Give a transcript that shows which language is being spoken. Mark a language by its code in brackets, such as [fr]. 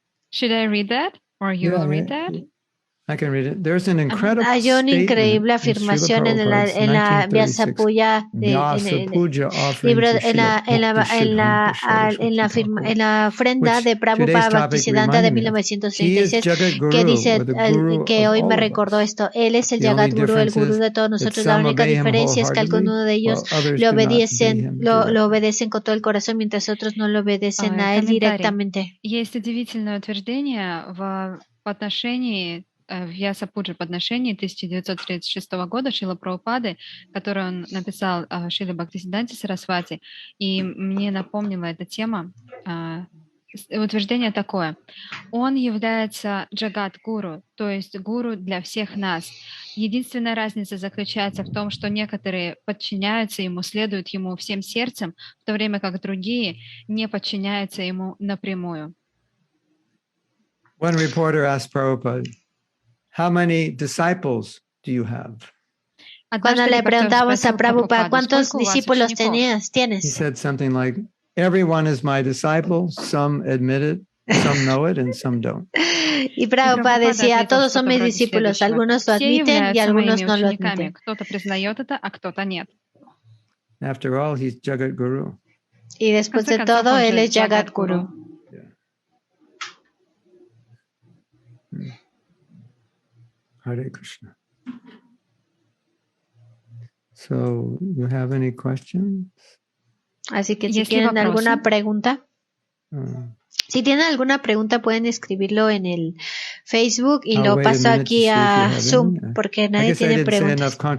[en] Should I read that or you will read that? I can read it. There's an incredible [es] Hay una increíble afirmación en la Vyasapuja libro en la ofrenda de Prabhupada Bhaktisiddhanta de 1936 que dice que hoy me recordó esto. Él es el Jagat Guru, el Gurú de todos nosotros. La única diferencia es que algunos de ellos lo obedecen con todo el corazón, mientras otros no lo obedecen a él directamente. [ru] Есть удивительное утверждение в отношении Вьясапуджи по отношению 1936 года Шрила Прабхупады, который он написал Шриле Бхактисидданте Сарасвати. И мне напомнила эта тема. Утверждение такое. Он является джагат-гуру, то есть гуру для всех нас. Единственная разница заключается в том, что некоторые подчиняются ему, следуют ему всем сердцем, в то время как другие не подчиняются ему напрямую. [en] One reporter asked Prabhupada, how many disciples do you have? [es] Cuando le preguntamos a Prabhupada, ¿cuántos discípulos tienes? [en] He said something like, everyone is my disciple, some admit it, some know it, and some don't. [es] Y Prabhupada decía, todos son mis discípulos, algunos lo admiten y algunos no lo admiten. [en] After all, he's Jagat Guru. [es] Y después de todo, él es Jagat Guru. [en] Hare Krishna. So, you have any questions? [es] Así que si tienen alguna pregunta, si tienen alguna pregunta pueden escribirlo en el Facebook y lo paso aquí a Zoom porque nadie tiene preguntas.